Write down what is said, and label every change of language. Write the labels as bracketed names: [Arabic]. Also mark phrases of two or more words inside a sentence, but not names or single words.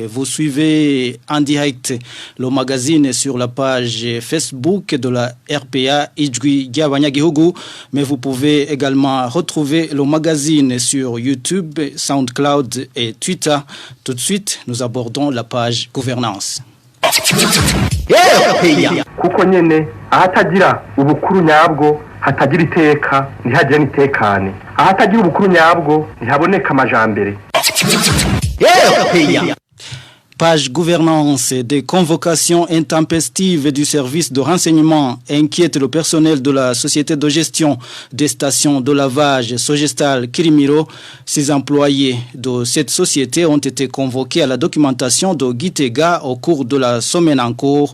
[French] Vous suivez en direct le magazine sur la page Facebook de la RPA Ijwi Giabanyagihugu, mais vous pouvez également retrouver le magazine sur YouTube, SoundCloud et Twitter. Tout de suite, nous abordons la page gouvernance. [Rundi] kuko nyene ahatagira ubukuru nyabwo hatagira iteka ntihagire nitekane ahatagira ubukuru nyabwo ntihaboneka amajambere. [French] Page gouvernance. Des convocations intempestives du service de renseignement inquiètent le personnel de la société de gestion des stations de lavage Sogestal Kirimiro. Ces employés de cette société ont été convoqués à la documentation de Gitega au cours de la semaine en cours.